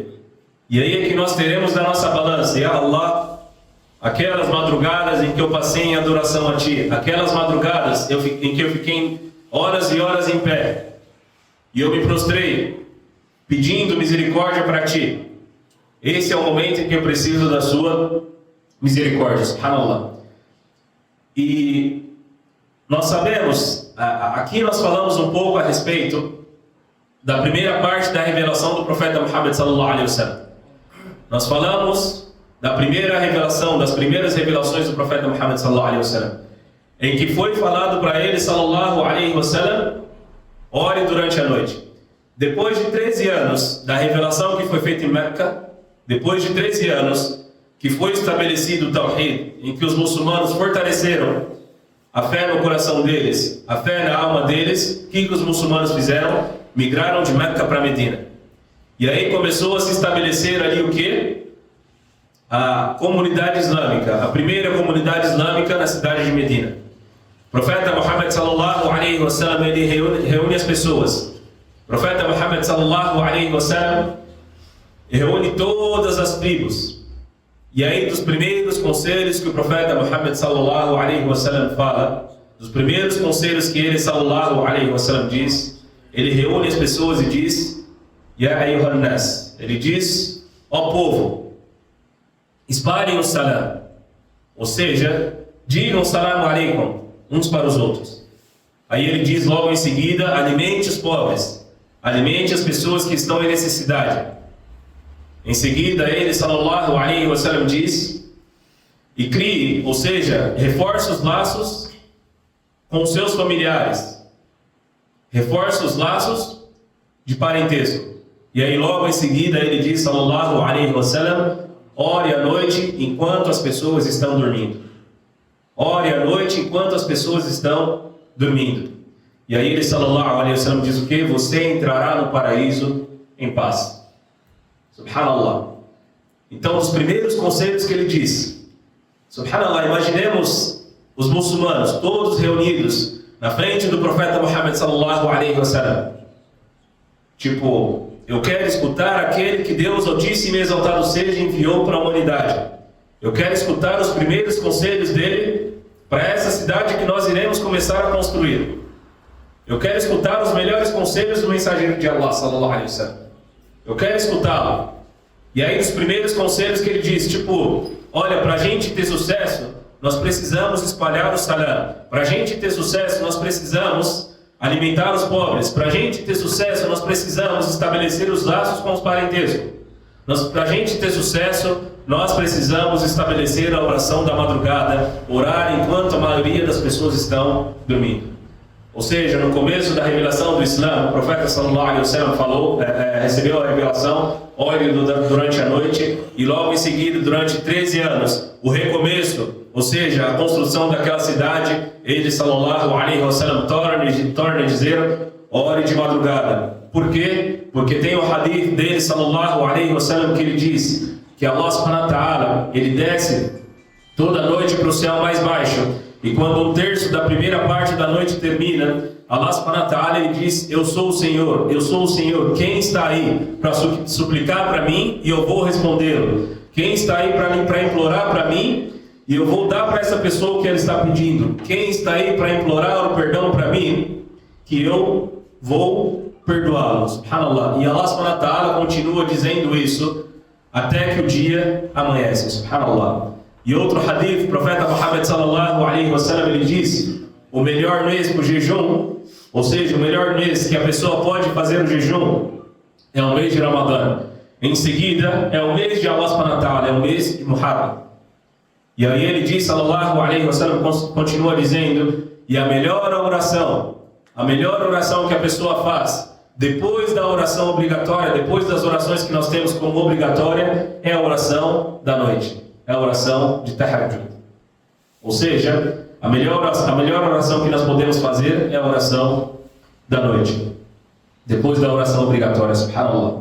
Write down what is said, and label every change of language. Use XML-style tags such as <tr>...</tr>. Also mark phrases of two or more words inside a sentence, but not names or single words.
<pt>E aí é que nós teremos na nossa balança,</pt> <ar>يا الله,</ar> <pt>aquelas madrugadas em que eu passei em adoração a Ti, aquelas madrugadas em que eu fiquei horas e horas em pé, e eu me prostrei, pedindo misericórdia para Ti. Esse é o momento em que eu preciso da Sua misericórdia, subhanallah. E nós sabemos, aqui nós falamos um pouco a respeito da primeira parte da revelação do profeta Muhammad</pt> <ar>صلى الله عليه وسلم.</ar> <pt>Nós falamos da primeira revelação, das primeiras revelações do profeta Muhammad</pt> <ar>صلى الله عليه وسلم,</ar> <pt>em que foi falado para ele</pt> <ar>صلى الله عليه وسلم,</ar> <pt>ore durante a noite. Depois de 13 anos da revelação que foi feita em Meca, depois de 13 anos que foi estabelecido o Tawhid, em que os muçulmanos fortaleceram a fé no coração deles, a fé na alma deles, o que os muçulmanos fizeram? Migraram de Meca para Medina. E aí começou a se estabelecer ali o quê? A comunidade islâmica, a primeira comunidade islâmica na cidade de Medina. O profeta Muhammad</pt> <ar>صلى الله عليه وسلم,</ar> <pt>ele reúne as pessoas. O profeta Muhammad</pt> <ar>صلى الله عليه وسلم</ar> <pt>reúne todas as tribos. E aí dos primeiros conselhos que o profeta Muhammad</pt> <ar>صلى الله عليه وسلم</ar> <pt>fala, dos primeiros conselhos que ele</pt> <ar>صلى الله عليه وسلم</ar> <pt>diz, ele reúne as pessoas e diz:</pt> <ar>يا أيها الناس,</ar> <pt>ele diz: ó povo, espalhem o salam, ou seja, digam</pt> <ar>سلام عليكم</ar> <pt>uns para os outros. Aí ele diz logo em seguida: alimente os pobres, alimente as pessoas que estão em necessidade. Em seguida ele</pt> <ar>صلى الله عليه وسلم</ar> <pt>diz: e crie, ou seja, reforce os laços com os seus familiares, reforce os laços de parentesco. E aí logo em seguida ele diz</pt> <ar>صلى الله عليه وسلم:</ar> <pt>ore à noite enquanto as pessoas estão dormindo. Ore à noite enquanto as pessoas estão dormindo. E aí ele</pt> <ar>صلى الله عليه وسلم</ar> <pt>diz o que? Você entrará no paraíso em paz. Subhanallah. Então, os primeiros conselhos que ele diz, subhanallah, imaginemos os muçulmanos todos reunidos na frente do profeta Muhammad</pt> <ar>صلى الله عليه وسلم.</ar> <pt>Tipo, eu quero escutar aquele que Deus Altíssimo e Exaltado seja enviou para a humanidade. Eu quero escutar os primeiros conselhos dele para essa cidade que nós iremos começar a construir. Eu quero escutar os melhores conselhos do mensageiro de Allah</pt> <ar>صلى الله عليه وسلم.</ar> <pt>Eu quero escutá-lo. E aí os primeiros conselhos que ele diz, tipo, olha, para a gente ter sucesso, nós precisamos espalhar o salam. Para a gente ter sucesso, nós precisamos alimentar os pobres. Para a gente ter sucesso, nós precisamos estabelecer os laços com os parentescos. Para a gente ter sucesso, nós precisamos estabelecer a oração da madrugada, orar enquanto a maioria das pessoas estão dormindo. Ou seja, no começo da revelação do Islã, o profeta</pt> <ar>صلى الله عليه وسلم</ar> <pt>falou, recebeu a revelação, ore durante a noite, e logo em seguida, durante 13 anos, o recomeço, ou seja, a construção daquela cidade, ele</pt> <ar>صلى الله عليه وسلم</ar> <pt>torna a dizer, ore de madrugada. Por quê? Porque tem o hadith dele</pt> <ar>صلى الله عليه وسلم</ar> <pt>que ele diz que Allah</pt> <ar>سبحانه وتعالى,</ar> <pt>ele desce toda noite para o céu mais baixo. E quando um terço da primeira parte da noite termina,</pt> <ar>الله سبحانه وتعالى,</ar> <pt>ele diz: eu sou o Senhor, quem está aí para suplicar para mim e eu vou respondê-lo? Quem está aí para implorar para mim e eu vou dar para essa pessoa o que ela está pedindo? Quem está aí para implorar o perdão para mim, que eu vou perdoá-lo? Subhanallah. E Allah</pt> <ar>سبحانه وتعالى</ar> <pt>continua dizendo isso até que o dia amanhece. Subhanallah. E outro hadith, o profeta Muhammad</pt> <ar>صلى الله عليه وسلم,</ar> <pt>ele diz: o melhor mês para o jejum, ou seja, o melhor mês que a pessoa pode fazer o jejum é o mês de Ramadã. Em seguida, é o mês de Allah</pt> <ar>سبحانه وتعالى,</ar> <pt>é o mês de Muharram. E aí ele diz,</pt> <ar>صلى الله عليه وسلم,</ar> <pt>continua dizendo, e a melhor oração que a pessoa faz depois da oração obrigatória, depois das orações que nós temos como obrigatória, é a oração da noite. É a oração de Tahajjud. Ou seja, a melhor oração que nós podemos fazer é a oração da noite, depois da oração obrigatória, subhanallah.</pt>